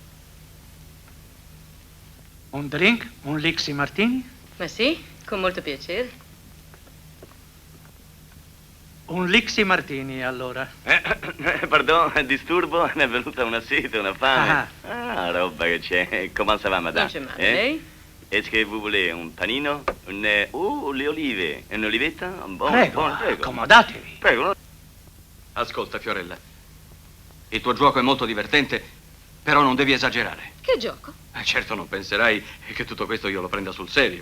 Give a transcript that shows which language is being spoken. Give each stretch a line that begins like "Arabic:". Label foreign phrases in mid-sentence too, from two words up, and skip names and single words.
Italian: Un drink? Un Lixi Martini? Ma sì, con molto piacere. Un Lixi Martini, allora. Pardon, disturbo, mi è venuta una sete, una fame. Roba che c'è.
French: Come ça va, madame?
Italian: Non c'è male, lei?
French: Est-ce que vous voulez un panino?
Italian: Le olive? Un'olivetta? Prego, accomodatevi. Prego. Ascolta, Fiorella. Il tuo gioco è molto divertente, però non devi esagerare. Che gioco? Certo non penserai che tutto questo io lo prenda sul serio.